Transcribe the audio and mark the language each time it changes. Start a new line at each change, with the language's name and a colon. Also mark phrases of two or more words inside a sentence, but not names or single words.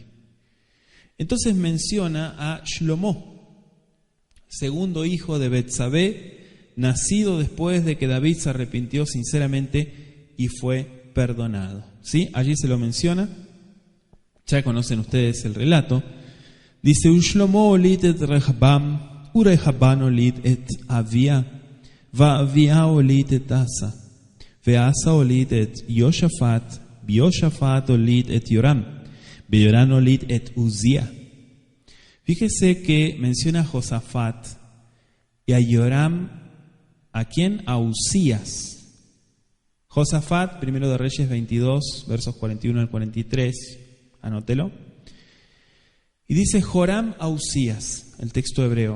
Spanish: Entonces menciona a Shlomo, segundo hijo de Betsabé, nacido después de que David se arrepintió sinceramente y fue perdonado. ¿Sí? Allí se lo menciona. Ya conocen ustedes el relato.
Hebrew: Dice, שלמה הוליד את רחבעם, רחבעם הוליד את אביה, אביה הוליד את אסא, אסא הוליד את יהושפט, יהושפט הוליד את יורם, יורם הוליד את עוזיה.
Spanish: Fíjese que menciona a Josafat y a Yoram. ¿A quién? A Uzías. Josafat, primero de Reyes 22, versos 41 al 43. Anótelo. Y dice Joram a Uzías, el texto hebreo.